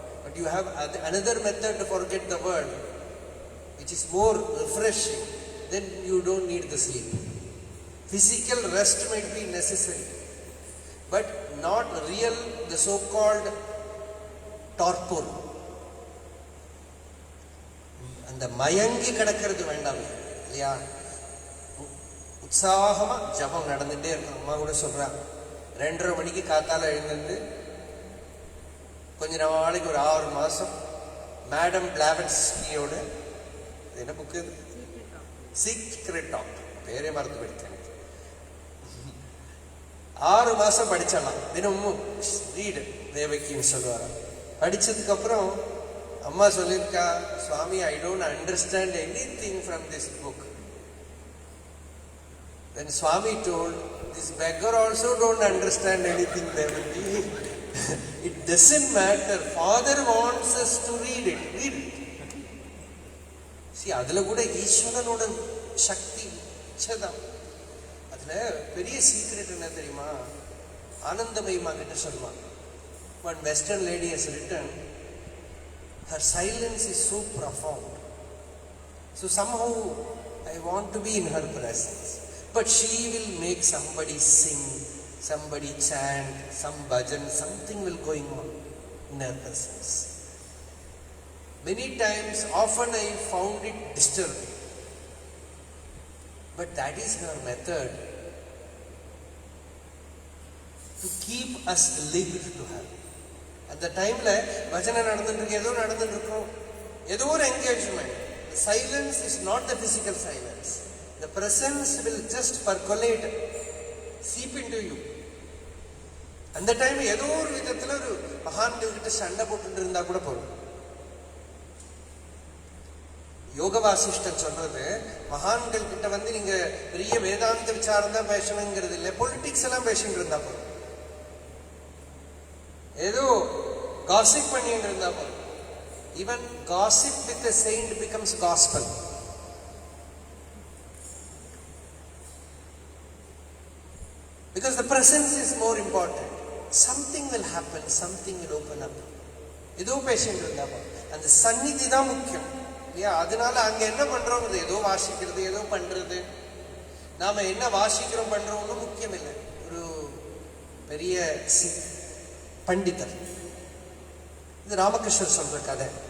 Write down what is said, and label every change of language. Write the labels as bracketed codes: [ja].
[en] But you have another method to forget the world, which is more refreshing. Then you don't need the sleep. Physical rest might be necessary, but not real, the so-called torpor. [ta] அந்த மயங்கி கிடக்கிறது வேண்டாம் இல்லையா? உற்சாகமா ஜபம் நடந்துட்டே இருக்கும். அம்மா கூட சொல்றா, 2:30 மணிக்கு காத்தால எழுந்து கொஞ்ச நாளைக்கு ஒரு 6 மாசம் மேடம் பிளாவன்ஸ்கியோட என்ன புக்கு, சீக்ரெட் டாக், பேரே மறந்து போயிடுச்சு. 6 மாசம் படிச்சலாம். தினமும் ரீடு தேவக்கின்னு சொல்லுவாரா. படிச்சதுக்கு அப்புறம் அம்மா சொல்லியிருக்கா, சுவாமி, [en] I don't understand anything from this book. Then Swami told, this beggar also don't understand anything, Devaki. It doesn't matter. Father wants us to read it. Read it. [ta] See, அதுல கூட ஈஸ்வரனோட சக்தி இச்சதான். அதுல பெரிய சீக்ரெட் என்ன தெரியுமா? ஆனந்தமயமா கிட்ட சொல்லுவான். [en] One Western lady has written, her silence is so profound. So somehow I want to be in her presence. But she will make somebody sing, somebody chant, some bhajan, something will going on in her presence. Many times, often I found it disturbing. But that is her method to keep us linked to her. [ta] அந்த டைம்ல பஜனை நடந்துட்டு இருக்கு, ஏதோ நடந்துட்டு இருக்கும், ஏதோ ஒரு engagement. [en] The silence is not the physical silence. The presence will just percolate, seep into you. [ta] அந்த டைம் ஏதோ ஒரு விதத்துல ஒரு மகான்கள் கிட்ட சண்டை போட்டு இருந்தா கூட போதும். யோக வாசிஷ்டன் சொல்றது, மகான்கள் கிட்ட வந்து நீங்க பெரிய வேதாந்த விசாரம் தான் பேசணுங்கிறது இல்லை, பொலிட்டிக்ஸ் எல்லாம் பேசிட்டு இருந்தா போதும், ஏதோ காசிப் பண்ணிட்டு இருந்தா போதும். [en] Even gossip with a saint becomes gospel. Because the presence is more important. something will happen, something will open up. [ta] ஏதோ பேசிட்டு இருந்தா அந்த சந்நிதி தான் முக்கியம் இல்லையா? அதனால அங்க என்ன பண்றோங்கிறது, ஏதோ வாசிக்கிறது, ஏதோ பண்றது, நாம என்ன வாசிக்கிறோம் பண்றோம்னு முக்கியம் இல்லை. ஒரு பெரிய பண்டிதர், இது ராமகிருஷ்ணர் சொல்ற கதை.